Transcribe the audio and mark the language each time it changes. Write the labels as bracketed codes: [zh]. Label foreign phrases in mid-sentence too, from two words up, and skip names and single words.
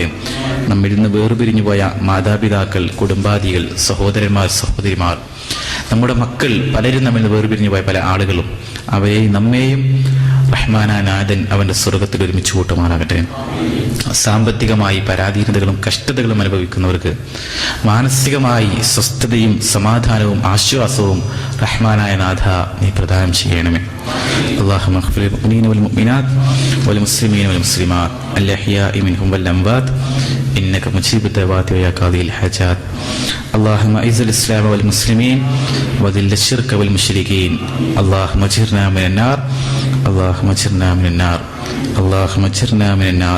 [ml] നമ്മിൽ നിന്ന് വേർപിരിഞ്ഞു പോയ മാതാപിതാക്കൾ, കുടുംബാദികൾ, സഹോദരന്മാർ, സഹോദരിമാർ, നമ്മുടെ മക്കൾ, പലരും നമ്മിൽ നിന്ന് വേർപിരിഞ്ഞു പോയ പല ആളുകളും, അവരെയും നമ്മെയും റഹ്മാനായ നാഥൻ അവന്റെ സ്വർഗത്തിൽ ഒരുമിച്ച് കൂട്ടുമാറാകട്ടെ. സാമ്പത്തികമായി പരാധീനതകളും കഷ്ടതകളും അനുഭവിക്കുന്നവർക്ക് മാനസികമായി സ്വസ്ഥതയും സമാധാനവും ആശ്വാസവും റഹ്മാനായ നാഥ നീ പ്രദാനം ചെയ്യണമേ. [ar] اللهم اغفر للمؤمنين والمؤمنات والمسلمين والمسلمات الأحياء منهم والأموات إنك مجيب الدعوات ويا قاضي الحاجات. اللهم أعز الإسلام والمسلمين وذل الشرك والمشركين. اللهم اجرنا من النار، اللهم اجرنا من النار، اللهم اجرنا من النار.